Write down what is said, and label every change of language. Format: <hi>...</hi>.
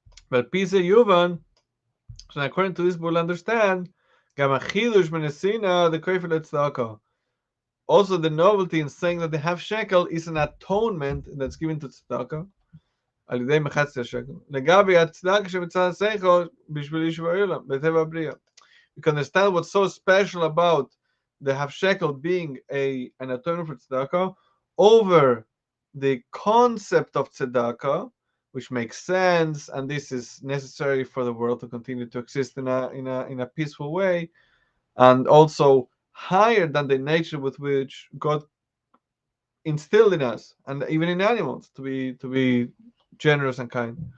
<en>But Pisa Yuvan, so according to this, we'll understand Gamachidush Menesina, the Koifel Tzedakah. Also, the novelty in saying that the half shekel is an atonement that's given to tzedakah.</en> <he>על ידי מחצית השקל. לגבי הצדקה שמצד השכל בשביל יישוב העולם, בטבע הבריאה.</he> <en>You can understand what's so special about the half shekel being an atonement for tzedakah over the concept of tzedakah, which makes sense, and this is necessary for the world to continue to exist in a peaceful way, and also higher than the nature with which God instilled in us, and even in animals, to be generous and kind.</en>